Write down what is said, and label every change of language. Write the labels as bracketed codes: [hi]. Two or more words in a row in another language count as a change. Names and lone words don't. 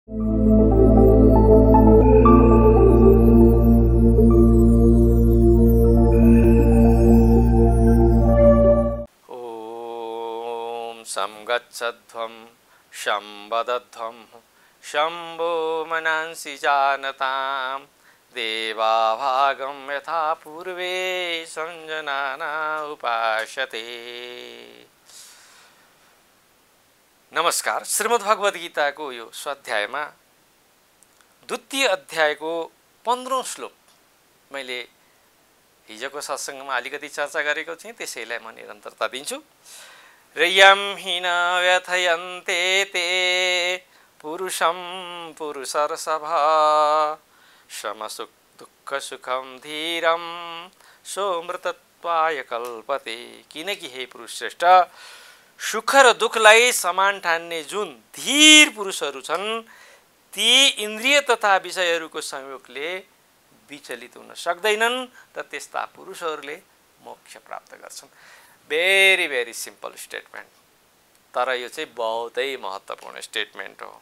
[sa] ओम संगच्छध्वं शंवदध्वं शंभो मनांसि जानतां देवाभागं यथा पूर्वे संजनाना उपासते। [ne] नमस्कार। श्रीमद्भगवद गीताको यो स्वाध्यायमा द्वितीय अध्यायको 15औं श्लोक मैले हिजोको सत्सङ्गमा अलिकति चर्चा गरेको थिएँ, त्यसैलाई म निरन्तरता दिन्छु। [sa] यं हि न व्यथयन्ते ते पुरुषं पुरुषर्षभ समसुख दुःख सुखम धीरं सोमृतत्वाय कल्पते। [ne] किनकि हे पुरुष श्रेष्ठ, सुख र दुःखलाई समान ठान्ने जुन धीर पुरुषहरू छन् ती इन्द्रिय तथा विषयहरूको संयोगले विचलित हुन सक्दैनन् र त्यस्ता पुरुषहरूले मोक्ष प्राप्त गर्छन्। [en] very very simple statement, [ne] तर यो चाहिँ बहुतै महत्त्वपूर्ण स्टेटमेन्ट हो।